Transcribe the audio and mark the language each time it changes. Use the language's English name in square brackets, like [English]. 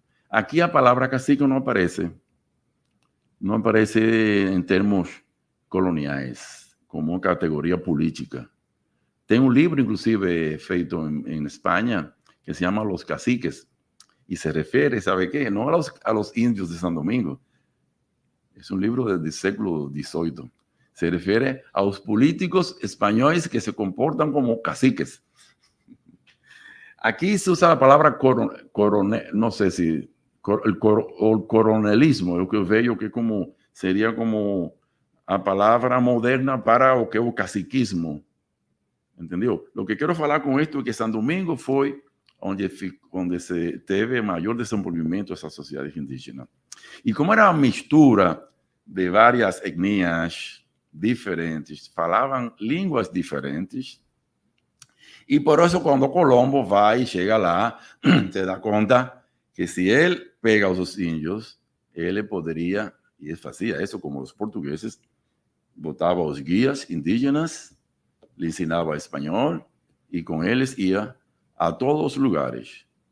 [Portuguese] Aqui a palavra cacique não aparece em termos coloniais, como uma categoria política. Tem um livro, inclusive, feito em Espanha, que se chama Los Caciques, e se refere, [Spanish] ¿sabe qué? No a los índios de São Domingo. Es un libro del século XVIII. Se refiere a los políticos españoles que se comportan como caciques. Aquí se usa la palabra coronel, no sé si el coronelismo, lo que veo que sería como [Portuguese] a palavra moderna para o que é o caciquismo. Entendeu? O que quero falar com isto é que Santo Domingo foi onde se teve maior desenvolvimento dessas sociedades indígenas. E como era uma mistura de várias etnias diferentes, falavam línguas diferentes, e por isso quando Colombo vai e chega lá, se dá conta que se ele pega os índios, ele poderia, e ele fazia isso como os portugueses, botava os guias indígenas, lhe ensinava espanhol, e com eles ia a todos os lugares.